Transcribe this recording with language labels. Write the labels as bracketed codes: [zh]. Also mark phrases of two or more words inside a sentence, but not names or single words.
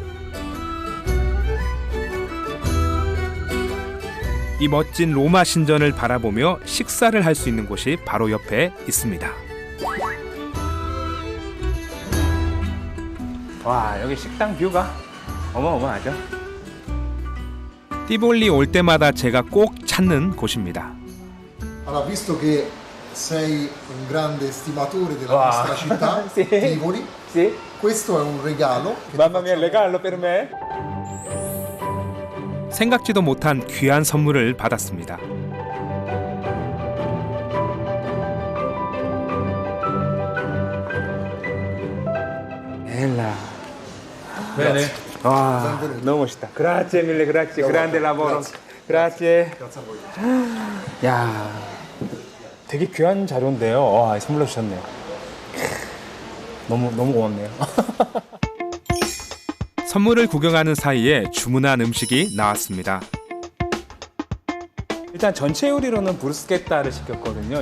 [ko] 이 멋진 로마 신전을 바라보며 식사를 할 수 있는 곳이 바로 옆에 있습니다. 와, 여기 식당 뷰가 어마어마하죠? 띠볼리 올 때마다 제가 꼭 찾는 곳입니다. [it] Allora, visto che sei un grande stimatore della Wow. nostra città, Sì. Tivoli, Sì. questo è un regalo. che ti Mamma mia, facciamo. regalo per me. [ko] 생각지도 못한 귀한 선물을 받았습니다. [it] Bella. Bene? [ko] 와, 너무 멋있다. [it] Grazie mille, grazie. Grande lavoro. Grazie. 그라zie. [ko] 야, 되게 귀한 자료인데요. 와, 선물로 주셨네요. 너무 고맙네요. 선물을 구경하는 사이에 주문한 음식이 나왔습니다. 일단 전체 요리로는 브루스케타를 시켰거든요.